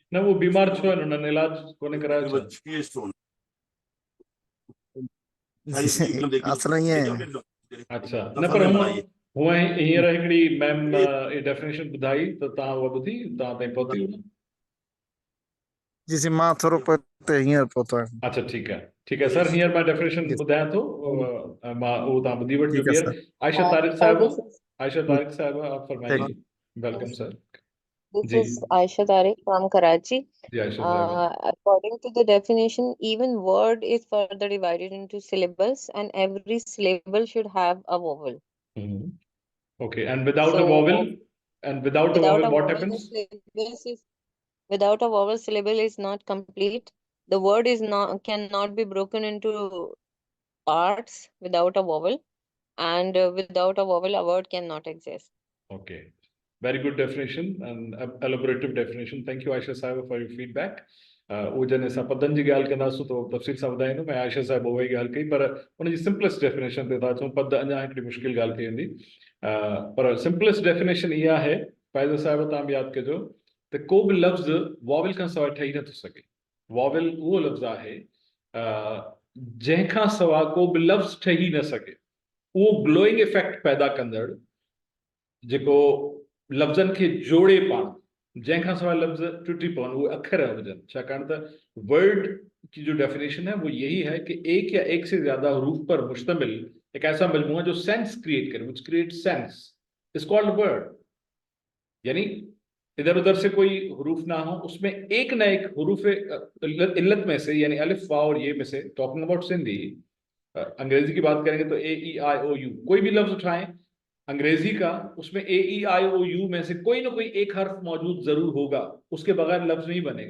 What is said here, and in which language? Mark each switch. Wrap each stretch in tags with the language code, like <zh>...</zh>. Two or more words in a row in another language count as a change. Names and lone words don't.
<sd>न वो बीमार छो आहिनि, उन्हनि इलाज कोन्हे करायो छा? असल ईअं. अच्छा, न पर हूअं हींअर हिकिड़ी</sd> <en>ma'am definition</en> <sd>ॿुधाई त तव्हां उहा ॿुधी, तव्हां ताईं पहुती हुई. जी मां थोरो ते हींअर पहुता आहिनि।</sd> <ur>اچھا ٹھیک ہے سر,</ur> <sd>हींअर मां डेफिनेशन ॿुधायां थो, मां उहो तव्हां ॿुधी वठिजो</sd> <ur>ٹھیک ہے</ur> <sd>ॿीहर। सर। आयशा तारिक</sd> <en>Thank</en> <ur>साहिबा,</ur> <en>you, sir.</en> <ur>عائشہ طارق صاحبہ آپ ठीक فرمائیے.</ur> <en>welcome sir. This</en> <ur>जी</ur> <en>is Aisha Tariq from Karachi.</en> <ur>جی عائشہ صاحبہ.</ur> <en>According to the definition, even word is further divided into syllables, and every syllable should have a vowel. Okay, and without a So, vowel, and without a without vowel a what vowel, the happens? without a vowel, syllable is not complete. The word is not cannot be broken into parts without a vowel, and without a vowel, a word cannot exist. Okay, very good definition and elaborative definition. Thank you Aisha Sahib for your feedback.</en> <sd>वो जन असां पदनि जी ॻाल्हि कंदासीं तो तफ़सील सां ॿुधाईंदुमि। ऐं आयशा साहिब उहा ई ॻाल्हि कई, पर उनजी</sd> <en>simplest definition</en> <sd>ते था अचूं। पद अञा हिकिड़ी मुश्किल ॻाल्हि थी वेंदी, पर</sd> <en>simplest definition</en> <sd>इहा आहे, फ़ाइज़ साहिब तव्हां बि यादि कजो, त को बि लफ़्ज़ वॉवल खां सवाइ ठही नथो सघे। वॉवल उहो लफ़्ज़ आहे जंहिंखां सवाइ को बि लफ़्ज़ ठही न सघे। उहो</sd> <en>glowing effect</en> <sd>पैदा कंदड़ जेको लफ़्ज़नि खे जोड़े पाण, जंहिंखां सवाइ लफ़्ज़ टुटी पवनि, उहे अखर हुजनि। छाकाणि त</sd> <ur>ورڈ کی جو ڈیفینیشن ہے وہ یہی ہے کہ ایک یا ایک سے زیادہ حروف پر مشتمل ایک ایسا مجموعہ جو</ur> <en>sense create</en> <ur>کرے,</ur> <en>which create sense, is called word.</en> <ur>یعنی ادھر ادھر سے کوئی حروف نہ ہو، اس میں ایک نہ ایک حروف علت میں سے، یعنی الف واؤ اور یے میں سے,</ur> <en>talking about Sindhi,</en> <ur>انگریزی کی بات کریں گے تو اے ای آئی او یو، کوئی بھی لفظ اٹھائیں انگریزی کا، اس میں اے ای آئی او یو میں سے کوئی نہ کوئی ایک حرف موجود ضرور ہوگا، اس کے بغیر لفظ نہیں بنے گا.</ur>